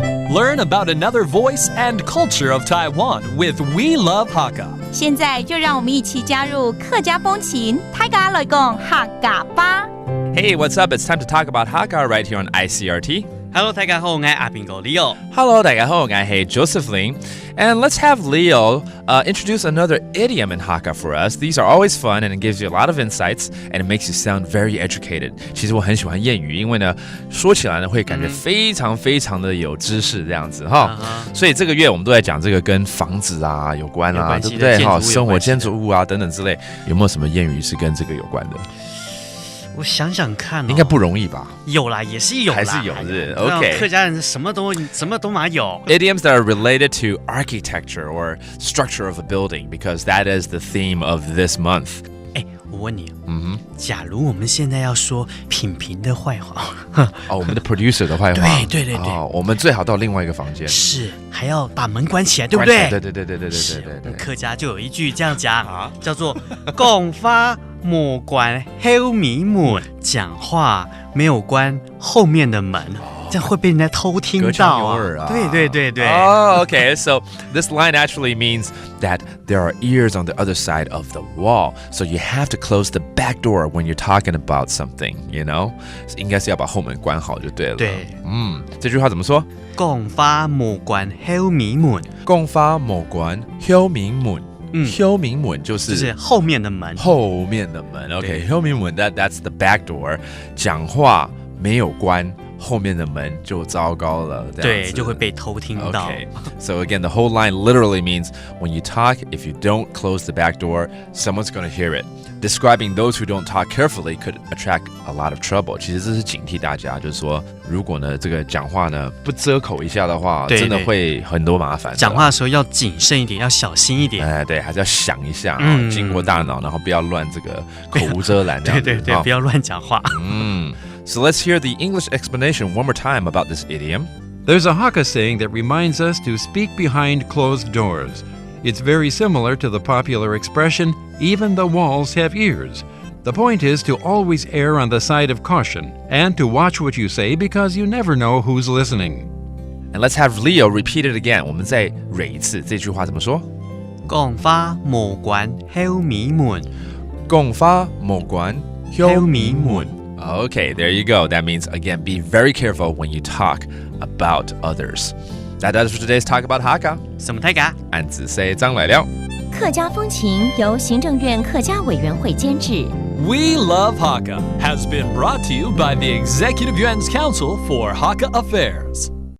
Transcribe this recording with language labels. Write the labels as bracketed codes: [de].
[en] Learn about another voice and culture of Taiwan with We Love Hakka. [zh] 现在就让我们一起加入客家风情，大家来讲客家吧。 [en] Hey, what's up? It's time to talk about Hakka right here on ICRT.Hello, [zh] 大家好，我係阿邊個 Leo. [en] Hello, [zh] 大家好，我係 Josephine. [en] And let's have Leo introduce another idiom in Hakka for us. These are always fun and it gives you a lot of insights and it makes you sound very educated. [zh] 其实我很喜欢谚语，因为呢，说起来呢会感觉非常非常的有知识这样子哈。所以这个月我们都在讲这个跟房子啊有关啊，对不对？哈，生活建筑物啊等等之类，有没有什么谚语是跟这个有关的？我想想看应该不容易吧？有啦，也是有啦，还是有是 OK。客家人什么都嘛有。 [en] Idioms that are related to architecture or structure of a building because that is the theme of this month. [zh] 我问你，假如我们现在要说品评的坏话，我们的 producer 的坏话，对，我们最好到另外一个房间，是还要把门关起来，对不对？对。客家就有一句这样讲，叫做“讲话莫关后面门”，讲话没有关后面的门。这样会被人家偷听到啊！对。 [en] Okay. So this line actually means that there are ears on the other side of the wall. So you have to close the back door when you're talking about something. You know, [zh] 应该是要把后门关好就对了。对，这句话怎么说？讲话莫关后面门。讲话莫关后面门。后面门就是后面的门。后面的门。 [en] Okay. [zh] 后面门 [en] that's the back door. [zh] 讲话没有关。后面的门就糟糕了，对，就会被偷听到。 [en] Okay. So again, the whole line literally means when you talk, if you don't close the back door, someone's going to hear it. Describing those who don't talk carefully could attract a lot of trouble. [zh] 其实这是警惕大家，就是说，如果呢这个讲话呢不遮口一下的话，真的会很多麻烦。讲话的时候要谨慎一点，要小心一点。对，还是要想一下，经过大脑，然后不要乱这个口无遮拦。对，不要乱讲话。 [en] So let's hear the English explanation one more time about this idiom. There's a Hakka saying that reminds us to speak behind closed doors. It's very similar to the popular expression, even the walls have ears. The point is to always err on the side of caution and to watch what you say because you never know who's listening. And let's have Leo repeat it again. [zh] 我们再蕊一次这句话怎么说？讲话莫关后面门。讲话莫关后面門。 [en] Okay, there you go. That means, again, be very careful when you talk about others. That does it for today's Talk About Hakka. [zh] 什麼大家？安子 [en] say [zh] 張來了。客家風情由行政院客家委員會監製。 [en] We Love Hakka has been brought to you by the Executive Yuan's Council for Hakka Affairs.